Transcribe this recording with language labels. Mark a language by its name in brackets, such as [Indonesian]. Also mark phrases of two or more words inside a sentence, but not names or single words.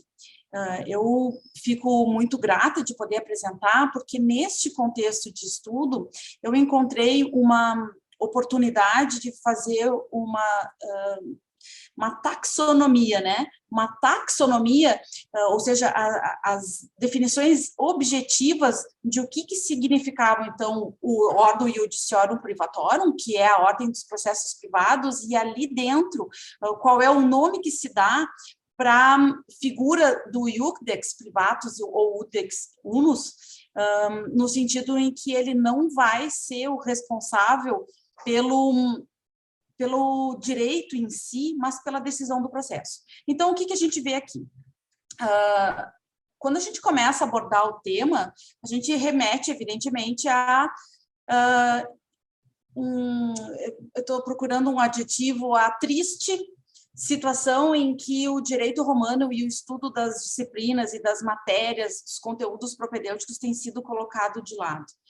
[Portuguese] Eu fico muito grata de poder apresentar, porque neste contexto de estudo, eu encontrei uma oportunidade de fazer uma taxonomia, né? Uma taxonomia, ou seja, as definições objetivas de o que significava, então, o [Latin] ordo iudiciorum privatorum, [Portuguese] que é a ordem dos processos privados, e ali dentro, qual é o nome que se dá para a figura do [Latin] iudex privatus [Portuguese] ou [Latin] iudex unus, [Portuguese] no sentido em que ele não vai ser o responsável pelo direito em si, mas pela decisão do processo. Então, o que a gente vê aqui? Quando a gente começa a abordar o tema, a gente remete, evidentemente, eu estou procurando um adjetivo, a triste situação em que o direito romano e o estudo das disciplinas e das matérias, dos conteúdos propedêuticos tem sido colocado de lado.